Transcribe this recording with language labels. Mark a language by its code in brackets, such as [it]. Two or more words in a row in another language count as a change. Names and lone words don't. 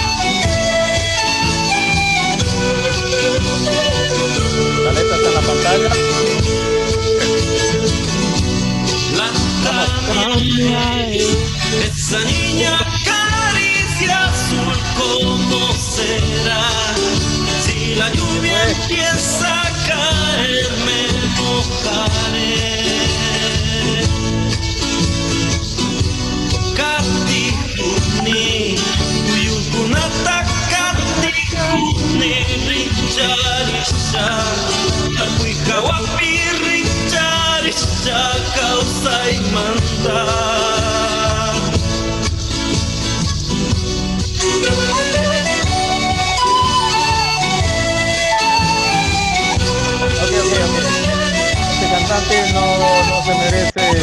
[es] La letra está en la pantalla. Esa niña caricia azul, ¿cómo será? Si la lluvia empieza a caer, me mojaré. [qu] Katikuni, uyukunata katikuni, richarisha, tapuikawapi richarisha, [es] causa y manda. Este cantante no se merece.